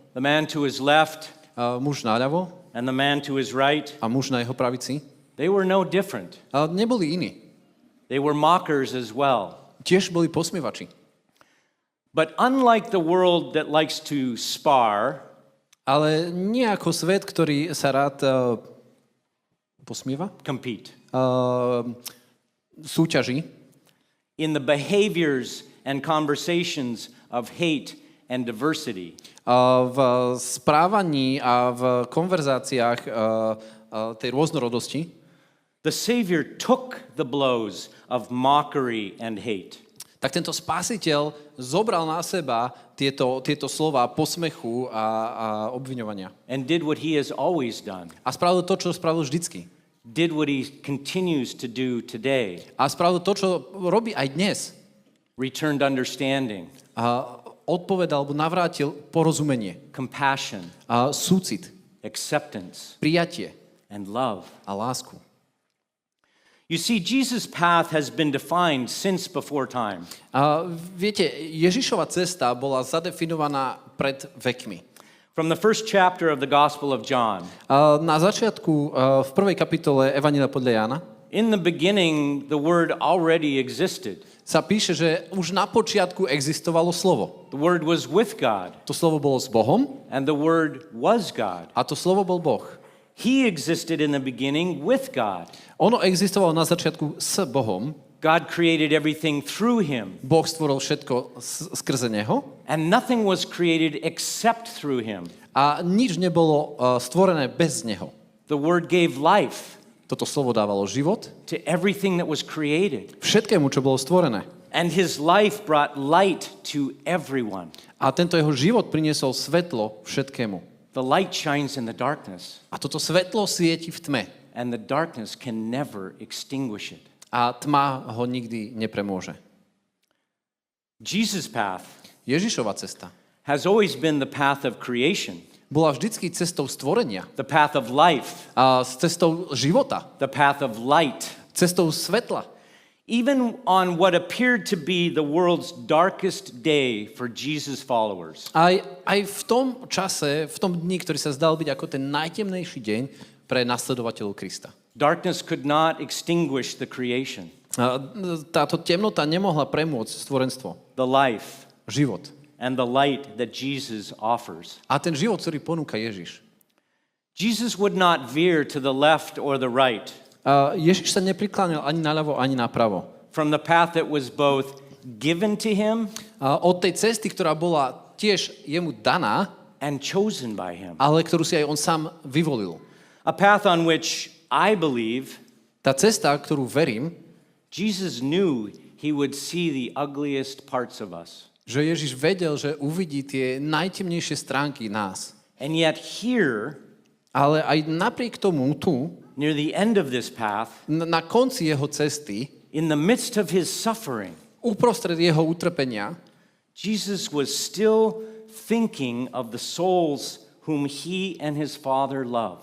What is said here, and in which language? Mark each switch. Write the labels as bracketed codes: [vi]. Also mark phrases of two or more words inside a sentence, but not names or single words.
[en] the man to his left [sk] muž naľavo [en] and the man to his right, [sk] a muž na jeho pravici, [en] they were no different. [sk] neboli iní. [en] They were mockers as well. [sk] Tiež boli posmievači. [en] But unlike the world that likes to spar, [sk] Ale nie ako svet, ktorý sa rád posmieva, [en] compete, [sk] súťaží [en] in the behaviors and conversations of hate and diversity, [sk] v správaní a v konverzáciách tej rôznorodosti, [en] the Savior took the blows of mockery and hate. [sk] tak tento spasiteľ zobral na seba tieto slova posmechu a obviňovania. [en] And did what he has always done, [sk] A spravil to, čo spravil vždycky. [en] did what he continues to do today, [sk] A spravil to, čo robí aj dnes. [en] returned understanding, [sk] A odpovedal, alebo navrátil porozumenie, [en] compassion, [sk] a súcit, [en] acceptance, [sk] prijatie [en] and love. [sk] a lásku. [en] You see, Jesus' path has been defined since before time. [sk] A viete, Ježišova cesta bola zadefinovaná pred vekmi. [en] From the first chapter of the Gospel of John, [sk] Na začiatku, v prvej kapitole Evanjelia podľa Jána, [en] in the beginning, the Word already existed. [sk] sa píše, že už na počiatku existovalo slovo. [en] The Word was with God, [sk] To slovo bolo s Bohom [en] and the Word was God. [sk] a to slovo bol Boh. [en] He existed in the beginning with God. [sk] Ono existovalo na začiatku s Bohom. [en] God created everything through him, [sk] Boh stvoril všetko skrze Neho [en] and nothing was created except through him. [sk] a nič nebolo stvorené bez Neho. [en] The Word gave life [sk] Toto slovo dávalo život [en] to everything that was created, [sk] všetkému, čo bolo stvorené. [en] and his life brought light to everyone. [sk] A tento jeho život priniesol svetlo všetkému. [en] The light shines in the darkness, [sk] A toto svetlo svieti v tme. [en] and the darkness can never extinguish it. [sk] A tma ho nikdy nepremôže. [en] Jesus' path [sk] Ježišova cesta [en] has always been the path of creation, [sk] bola vždycky cestou stvorenia. [en] the path of life, [sk] A s cestou života. [en] the path of light. [sk] Cestou svetla. [en] Even on what appeared to be the world's darkest day for Jesus' followers, [sk] Aj v tom čase, v tom dni, ktorý sa zdal byť ako ten najtemnejší deň pre nasledovateľov Krista. [en] darkness could not extinguish the creation, [sk] A táto temnota nemohla premôcť stvorenstvo, [en] the life, [sk] život. [en] and the light that Jesus offers. [sk] A ten život, ktorý ponúka Ježiš. [en] Jesus would not veer to the left or the right [sk] A Ježiš sa neprikláňal ani naľavo, ani napravo. [en] from the path that was both given to him [sk] A od tej cesty, ktorá bola tiež jemu daná, [en] and chosen by him. [sk] ale ktorú si aj on sám vyvolil. [en] A path on which I believe [sk] Tá cesta, ktorú verím, [en] Jesus knew he would see the ugliest parts of us. [sk] že Ježiš vedel, že uvidí tie najtemnejšie stránky nás. [en] And yet here, [sk] Ale aj napriek tomu tu, [en] near the end of this path, [sk] na konci jeho cesty, [en] in the midst of his suffering, [sk] uprostred jeho utrpenia, [en] Jesus was still thinking of the souls whom he and his Father love.